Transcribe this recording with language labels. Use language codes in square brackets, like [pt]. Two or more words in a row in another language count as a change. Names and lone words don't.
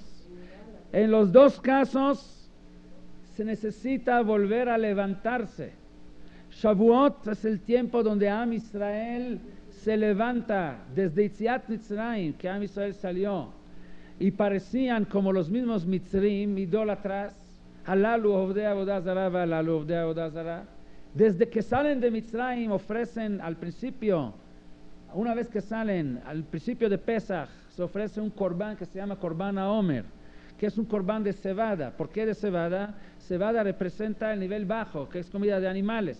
[es] En los dos casos se necesita volver a levantarse. Shavuot es el tiempo donde [he] עם ישראל [es] se levanta desde [he] יציאת מצרים, [es] que [he] עם ישראל [es] salió, y parecían como los mismos Mitzrim, idólatras, [he] הללו עובדי עבודה זרה והללו עובדי עבודה זרה. [es] Desde que salen de Mitzrayim ofrecen al principio, una vez que salen, al principio de Pesach, se ofrece un corbán que se llama [he] קרבן העומר, [es] que es un corbán de cebada. ¿Por qué de cebada? Cebada representa el nivel bajo, que es comida de animales.